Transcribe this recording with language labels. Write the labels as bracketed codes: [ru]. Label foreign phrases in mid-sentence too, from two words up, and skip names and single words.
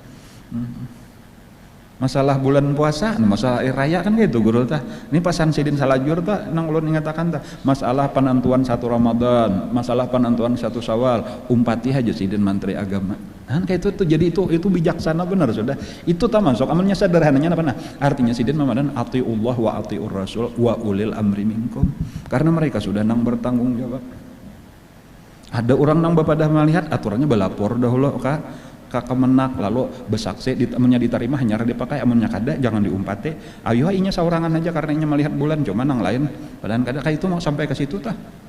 [bjn] Masalah bulan puasa, masalah raya kan gitu guru tah. Ini pasan sidin salajur tah nang ulun ingatakan tah. Masalah penentuan satu Ramadan, masalah penentuan satu Syawal, umpati aja sidin menteri agama. Kan kayak itu tuh jadi itu bijaksana benar sudah. Itu tah masuk amalnya sederhananya apa nah? Artinya sidin mamadan [ar] atiullah wa atiur rasul wa ulil amri minkum. [bjn] Karena mereka sudah nang bertanggung jawab. Ada orang nang bapadah melihat aturannya balapor dahulu ka kemenak lalu besaksi amunnya diterima hanya dipakai amunnya kada jangan diumpate ayo inya saurangan aja karena inya melihat bulan cuma nang lain padahal kada kayak itu mau sampai ke situ tah.